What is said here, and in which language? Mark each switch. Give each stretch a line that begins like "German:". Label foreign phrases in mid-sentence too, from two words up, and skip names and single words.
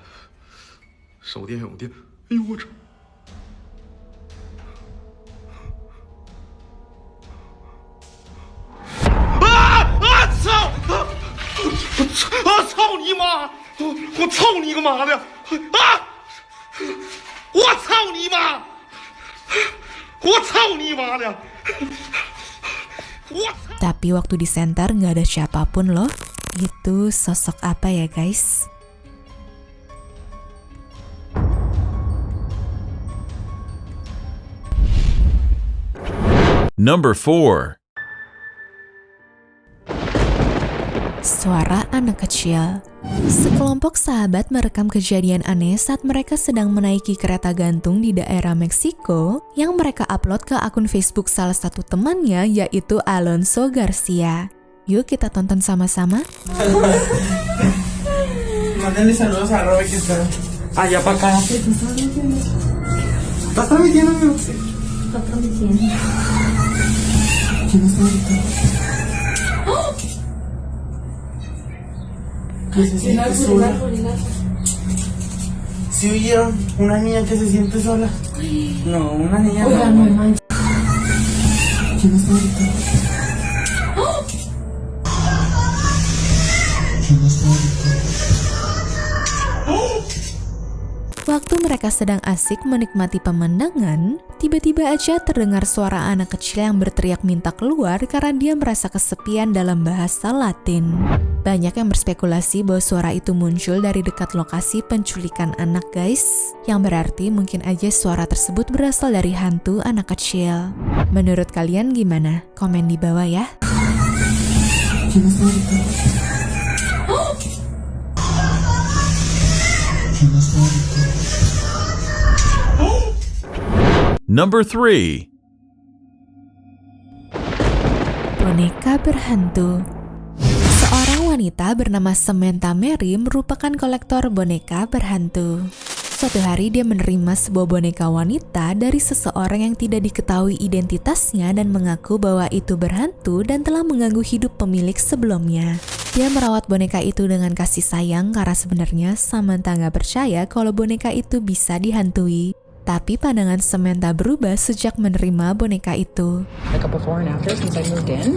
Chinese: 手电有电，哎呦我操！ 我操你妈！我操你个妈的！啊！我操你妈！我操你妈的！
Indonesian: Tapi waktu di center nggak ada siapapun loh. Itu sosok apa ya guys?
English: Number 4.
Indonesian: Suara anak kecil. Sekelompok sahabat merekam kejadian aneh saat mereka sedang menaiki kereta gantung di daerah Meksiko yang mereka upload ke akun Facebook salah satu temannya yaitu Alonso Garcia. Yuk kita tonton sama-sama.
Spanish: Mándale saludos a Robert que está allá para acá. ¿Estás transmitiendo, amigo? Está transmitiendo. ¿Quién está gritando? ¿Qué se siente sola? ¿Sí oyeron? Una niña que se siente sola. No, una niña. Oiga, no manches. ¿Quién está gritando? ¿Quién está gritando?
Indonesian: Waktu mereka sedang asik menikmati pemandangan, tiba-tiba aja terdengar suara anak kecil yang berteriak minta keluar karena dia merasa kesepian dalam bahasa Latin. Banyak yang berspekulasi bahwa suara itu muncul dari dekat lokasi penculikan anak guys, yang berarti mungkin aja suara tersebut berasal dari hantu anak kecil. Menurut kalian gimana? Komen di bawah ya.
Spanish: ¿Quién está gritando? ¿Quién está gritando?
English: Number 3.
Indonesian: Boneka berhantu. Seorang wanita bernama Samantha Mary merupakan kolektor boneka berhantu. Suatu hari dia menerima sebuah boneka wanita dari seseorang yang tidak diketahui identitasnya dan mengaku bahwa itu berhantu dan telah mengganggu hidup pemilik sebelumnya. Dia merawat boneka itu dengan kasih sayang karena sebenarnya Samantha nggak percaya kalau boneka itu bisa dihantui. Tapi pandangan Samantha berubah sejak menerima boneka itu.
English: Like a before and after since I moved in.